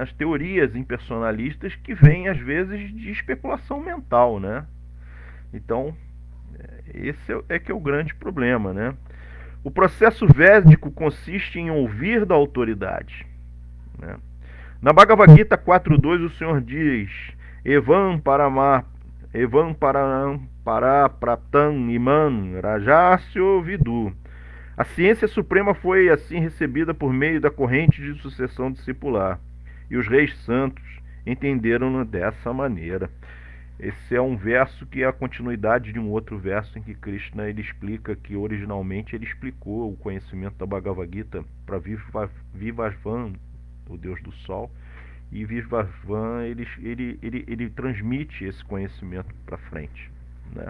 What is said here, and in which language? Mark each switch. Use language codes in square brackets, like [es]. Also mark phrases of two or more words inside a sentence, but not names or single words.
[pt] As teorias impersonalistas que vêm, às vezes, de especulação mental, né? Então, esse é que é o grande problema, né? O processo védico consiste em ouvir da autoridade, né? Na Bhagavad Gita 4.2 o Senhor diz: [sa] एवं परप्राप्तम् इमन् राजस्यो विदु. [pt] A ciência suprema foi assim recebida por meio da corrente de sucessão discipular, e os reis santos entenderam-no dessa maneira. Esse é um verso que é a continuidade de um outro verso em que Krishna ele explica que originalmente ele explicou o conhecimento da Bhagavad Gita para Vivasvan, o deus do sol, e Vivasvan ele transmite esse conhecimento para frente, né?